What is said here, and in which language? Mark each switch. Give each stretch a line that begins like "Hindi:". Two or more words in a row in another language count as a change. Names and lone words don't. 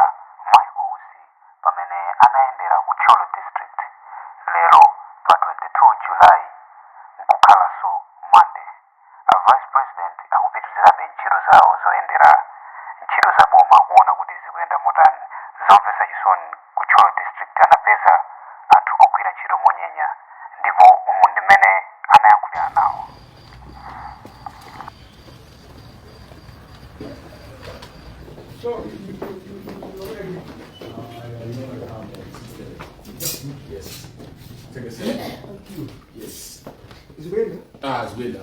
Nyanja: Mwazizi pamene anaendera ku Thyolo district lero pa 22 July nkukhalanso Monday. A Vice President akupitirizabe ntchito zawo zoyendera ntchito za boma kuona kuti zikuyenda motani. Zomvetsa chisoni ku Thyolo district anapeza anthu ogwira ntchito Monyenya ndipo umu ndimene anayankhulira nawo.
English: So, yes. Take a seat. Thank you. Yes. Is it ready? It's ready.